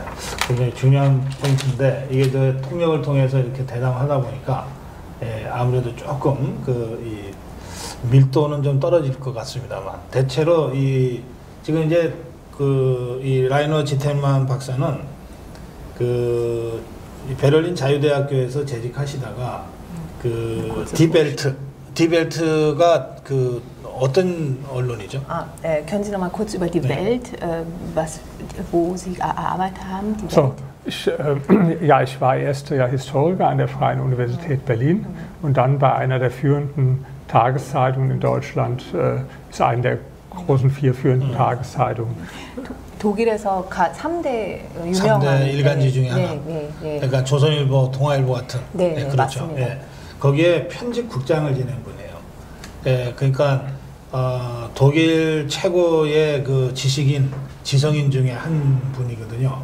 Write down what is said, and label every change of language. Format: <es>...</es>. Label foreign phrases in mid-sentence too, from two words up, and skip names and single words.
<ko>굉장히 중요한 포인트인데 이게 저 통역을 통해서 이렇게 대담하다 보니까 아무래도 조금 이 밀도는 좀 떨어질 것 같습니다만 대체로 지금 이제 이 라이너 지텔만 박사는 이 베를린 자유대학교에서 재직하시다가 디벨트가 어떤 언론이죠?</ko> <de>Können Sie noch mal kurz über die Welt, wo Sie erarbeitet haben? Die So, Welt? ich war erst Historiker an der Freien Universität Berlin und dann bei einer der führenden Tageszeitungen in Deutschland, ist eine der großen 4 führenden Tageszeitungen.</de> <ko>독일에서 3대 유명한 3대 일간지 중에 하나. 네. 그러니까 조선일보, 동아일보 같은. 네, 그렇죠. 맞습니다. 예. 거기에 편집국장을 지낸 분이에요. 예, 그러니까 독일 최고의 그 지성인 중에 한 분이거든요.</ko>